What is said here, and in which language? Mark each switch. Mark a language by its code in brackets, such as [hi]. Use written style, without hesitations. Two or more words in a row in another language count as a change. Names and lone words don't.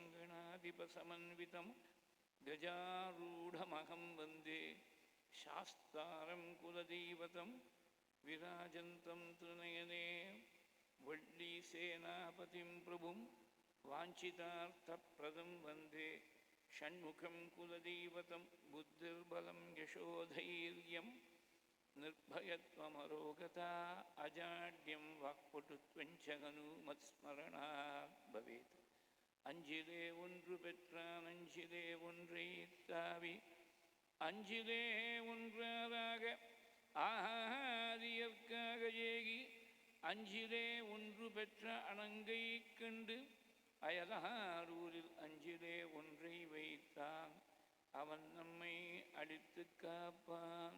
[sa] गणाधिपसमन्वितं गजारूढमहं वन्दे शास्तारं कुलदैवतं विराजन्तं त्रिनयने वल्लीसेनापतिं प्रभुं वाञ्छितार्थप्रदं वन्दे षण्मुखं कुलदैवतं बुद्धिर्बलं यशोधैर्यं निर्भयत्वमरोगता अजाड्यं वाक्पटुत्वञ्च हनुमत्स्मरणात् भवेत्। [ta] அஞ்சிலே ஒன்று பெற்றான் அஞ்சிலே ஒன்றை தாவி அஞ்சிலே ஒன்றாக ஆரியற்காக ஏகி அஞ்சிலே ஒன்று பெற்ற அணங்கை கண்டு அயலாரூரில் அஞ்சிலே ஒன்றை வைத்தான் அவன் நம்மை அடித்து காப்பான்.